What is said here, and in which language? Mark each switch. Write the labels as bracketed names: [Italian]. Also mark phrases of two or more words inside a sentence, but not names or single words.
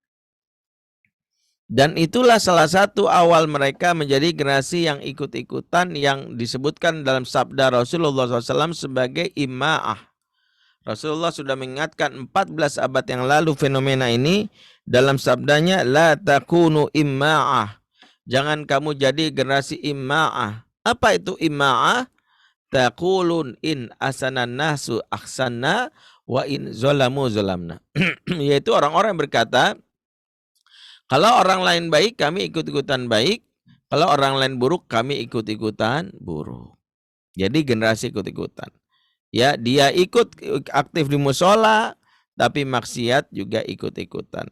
[Indonesian] Dan itulah salah satu awal mereka menjadi generasi yang ikut-ikutan yang disebutkan dalam sabda Rasulullah SAW sebagai ima'ah. Rasulullah sudah mengingatkan 14 abad yang lalu fenomena ini dalam sabdanya [Arabic] لا تكونوا إمعة. [Indonesian] Jangan kamu jadi generasi imma'ah. Apa itu imma'ah? [Arabic] تقولون إن أحسن الناس أحسنا وإن ظلموا ظلمنا. [Indonesian] Yaitu orang-orang yang berkata, kalau orang lain baik kami ikut-ikutan baik, kalau orang lain buruk kami ikut-ikutan buruk. Jadi generasi ikut-ikutan. Ya, dia ikut aktif di musola, tapi maksiat juga ikut-ikutan.